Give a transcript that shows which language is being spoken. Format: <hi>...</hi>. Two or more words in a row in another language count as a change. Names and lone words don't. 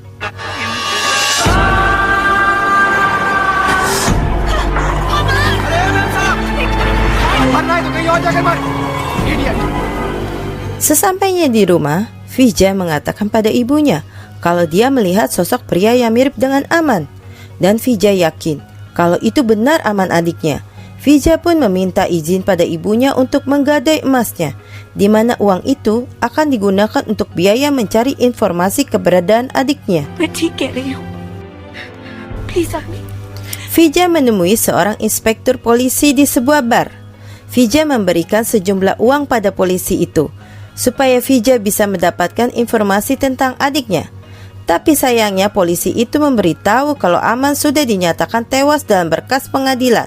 <id>Sesampainya di rumah, Fija mengatakan pada ibunya kalau dia melihat sosok pria yang mirip dengan Aman. Dan Fija yakin kalau itu benar Aman adiknya. Fija pun meminta izin pada ibunya untuk menggadai emasnya, di mana uang itu akan digunakan untuk biaya mencari informasi keberadaan adiknya.</id> <hi>मैं ठीक कह रही हूँ प्लीज अम्मी</hi> <id>Fija menemui seorang inspektur polisi di sebuah bar. Fija memberikan sejumlah uang pada polisi itu, supaya Fija bisa mendapatkan informasi tentang adiknya. Tapi sayangnya polisi itu memberitahu kalau Aman sudah dinyatakan tewas dalam berkas pengadilan.</id>